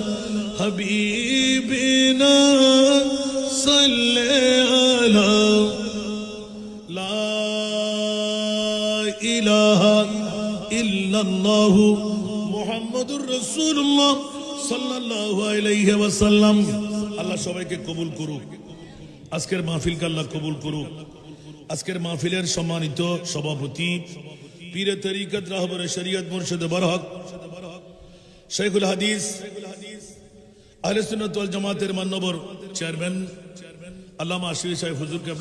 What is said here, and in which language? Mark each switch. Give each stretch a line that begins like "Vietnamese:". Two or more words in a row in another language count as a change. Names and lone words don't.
Arabic: حبیبنا صلی علی لا الہ الا اللہ محمد الرسول اللہ صلی اللہ علیہ وسلم اللہ
Bangla: সবাই কে কবুল করুক আজকের মাহফিলকে আল্লাহ কবুল করুক আজকের মাহফিলের সম্মানিত সভাপতি পীরে তরিকত রাহবরে শরীয়ত মুর্শিদ বরহক
Arabic: شيخ الحديث أهل السنة والجماعة
Bangla: মানবর চেয়ারম্যান আল্লামা আশিক সাহেব হুজুর কেবলা